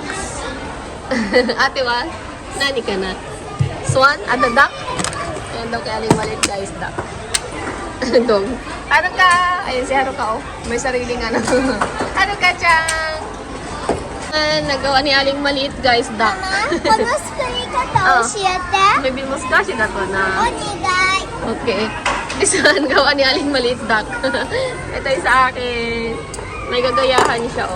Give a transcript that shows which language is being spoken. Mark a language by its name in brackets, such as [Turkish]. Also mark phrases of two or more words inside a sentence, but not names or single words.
[Filipino] Ate Wa, nani ka na? Swan? Ada duck? Ayan daw kay Aling Maliit, guys, duck. Dog. Haruka! Ayan si Haruka, oh. May sariling ano. Haruka-chan! Nagawa ni Aling Maliit, guys, duck. [Japanese] この作り方教えて。 [English] Maybe mustache [Filipino] na to na. [Japanese] お願い。 [English] Okay. This one, [Filipino] gawa ni Aling Maliit duck. Ito yung sa akin. May gagayahan siya, oh.